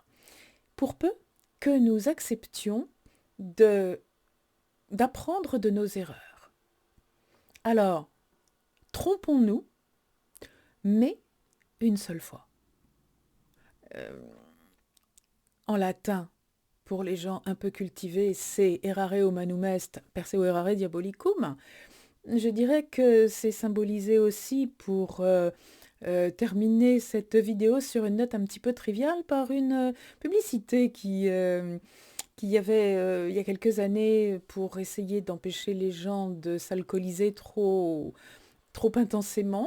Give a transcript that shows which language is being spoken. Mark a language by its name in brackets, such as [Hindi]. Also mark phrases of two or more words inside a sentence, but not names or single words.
[French] Pour peu que nous acceptions d'apprendre de nos erreurs. Alors, trompons-nous, mais une seule fois. En latin, pour les gens un peu cultivés, c'est [Latin] errare humanum est, perseo errare diabolicum. [French] Je dirais que c'est symbolisé aussi pour terminer cette vidéo sur une note un petit peu triviale par une publicité qui y avait il y a quelques années pour essayer d'empêcher les gens de s'alcooliser trop intensément.